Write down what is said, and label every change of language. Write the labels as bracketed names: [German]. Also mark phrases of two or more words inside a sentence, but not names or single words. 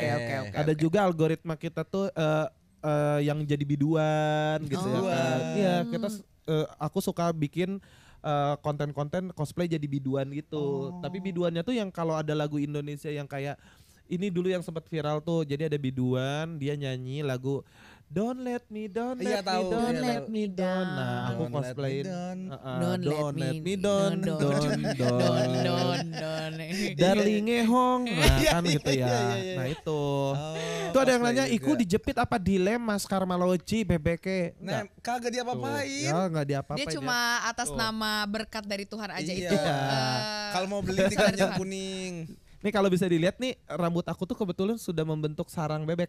[Indonesian] Ada juga algoritma kita tuh yang jadi biduan gitu ya kan. Iya, aku suka bikin konten-konten cosplay jadi biduan gitu. Tapi biduannya tuh yang kalau ada lagu Indonesia yang kayak ini dulu yang sempat viral tuh, jadi ada biduan dia nyanyi lagu [English] Don't let me down. [Indonesian] Nah, aku cosplayin [English] Don't let me down. Darlinge Hong. [Indonesian] Nah, kan gitu ya. Nah, itu. [Javanese] Itu ada yang nanya, "Iku dijepit apa dilem Mas Karmaloji bebeke?" [Indonesian] Nah, kagak diapa-apain. Ya, enggak diapa-apain. Dia cuma atas nama berkat dari Tuhan aja itu. Kalau mau beli di keranjang kuning. Nih kalau bisa dilihat nih, rambut aku tuh kebetulan sudah membentuk sarang bebek.